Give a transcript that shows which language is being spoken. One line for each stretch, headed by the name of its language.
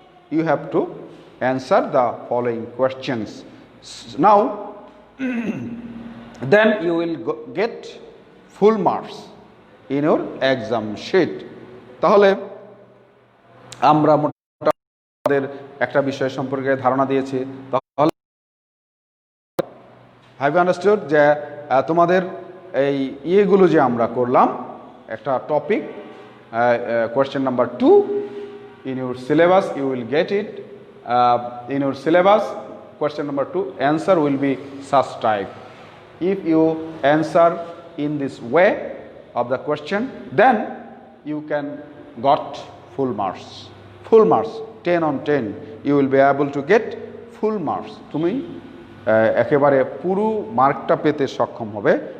English: You have to answer the following questions. Now then you will get full marks in your exam sheet.
Bangla: তাহলে আমরা আমাদের একটা বিষয় সম্পর্কে ধারণা দিয়েছি।
English: তাহলে have you understood
Bangla: যে তোমাদের এই ইয়েগুলো যে আমরা করলাম,
English: একটা topic, question number 2 in your syllabus, you will get it in your syllabus. Question number 2 answer will be such type. If you answer in this way of the question, then you can got full marks. Full marks, 10 on 10. You will be able to get full marks.
Bangla: তুমি একেবারে পুরো মার্কটা পেতে সক্ষম হবে।